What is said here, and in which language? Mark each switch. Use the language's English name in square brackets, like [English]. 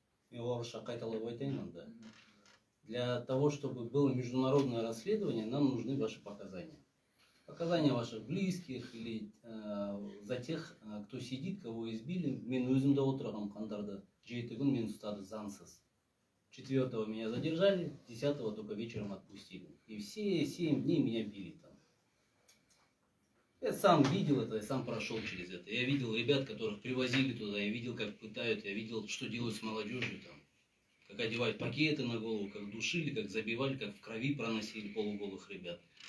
[Kazakh] Я орысша қайталап айтайын онда. [Russian] Для того, чтобы было международное расследование, нам нужны ваши показания. Показания ваших близких или за тех, кто сидит, кого избили. [Kazakh] Мен өзімде отырғам қандарда 7 күн мен ұстады заңсыз. [Russian] 4-го меня задержали, 10-го только вечером отпустили. И все 7 дней меня били там. Я сам видел это, я сам прошел через это. Я видел ребят, которых привозили туда, я видел, как пытают, я видел, что делают с молодежью там. Как одевают пакеты на голову, как душили, как забивали, как в крови проносили полуголых ребят.